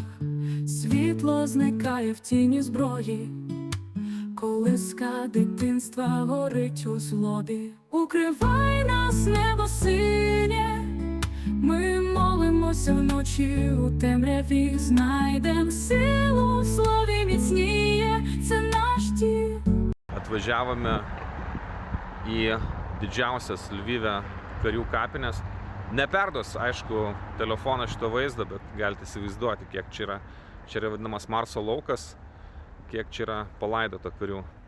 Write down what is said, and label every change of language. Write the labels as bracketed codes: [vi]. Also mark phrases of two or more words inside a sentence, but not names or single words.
[uk] Світло зникає в тіні зброї, колиска дитинства горить у злобі. Укривай нас, небо синє, ми молимося вночі у темряві, знайдем силу в слові міцніє, це наш дім. [lt] Atvažiavome į didžiausias Lvive karių kapines. Neperduos, aišku, telefoną šito vaizdo, bet galite įsivaizduoti, kiek čia yra. Čia yra vadinamas Marso laukas, kiek čia yra palaidota karių.